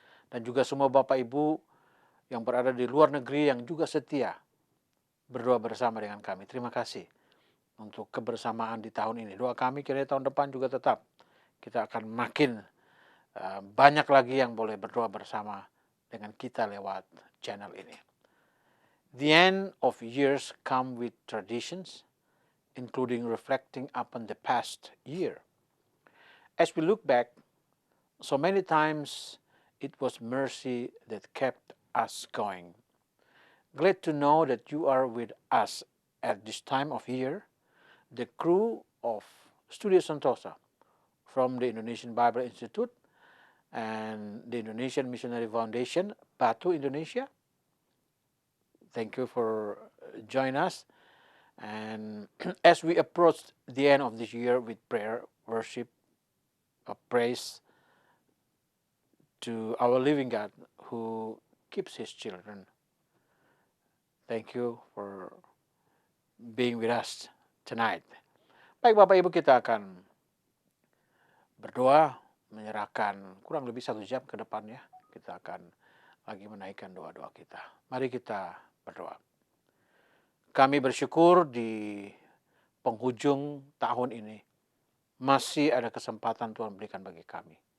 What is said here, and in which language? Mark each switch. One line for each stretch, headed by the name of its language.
Indonesian: Dan juga semua Bapak Ibu yang berada di luar negeri yang juga setia berdoa bersama dengan kami. Terima kasih untuk kebersamaan di tahun ini. Doa kami kiranya tahun depan juga tetap kita akan makin banyak lagi yang boleh berdoa bersama dengan kita lewat channel ini.
English: The end of years come with traditions, including reflecting upon the past year. As we look back, so many times it was mercy that kept us going. Glad to know that you are with us at this time of year. The crew of Studio Sentosa from the Indonesian Bible Institute and the Indonesian Missionary Foundation, Batu, Indonesia. Thank you for joining us. And as we approach the end of this year with prayer, worship, praise to our living God who keeps His children. Thank you for being with us tonight.
Indonesian: Baik Bapak Ibu, kita akan berdoa, menyerahkan kurang lebih 1 jam ke depannya. Kita akan lagi menaikkan doa-doa kita. Mari kita berdoa. Kami bersyukur di penghujung tahun ini masih ada kesempatan Tuhan berikan bagi kami.